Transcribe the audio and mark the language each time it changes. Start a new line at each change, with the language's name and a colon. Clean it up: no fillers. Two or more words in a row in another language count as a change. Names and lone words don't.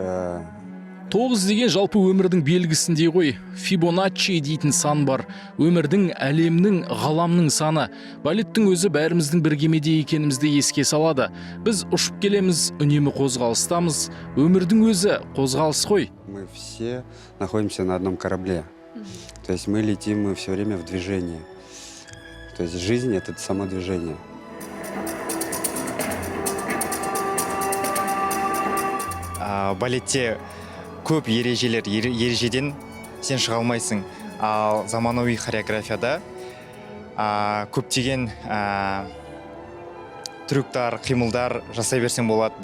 Kazakh: 9 деген жалпы өмірдің белгісіндей ғой. Фибоначчи дейтін сан бар. Өмірдің, әлемнің, ғаламның саны. Балеттің өзі бәріміздің бір кемеде екенімізді еске салады. Біз ұшып келеміз, үнемі қозғалыстамыз. Өмірдің өзі қозғалыс қой.
Russian: Мы все находимся на одном корабле. То есть мы летим, мы все время в движении. То есть жизнь — это само движение.
Kazakh: Балетте көп ережеден сен шыға алмайсың. Ал заманауи хореографияда көптеген трюктар, қимылдар жасай берсең болады.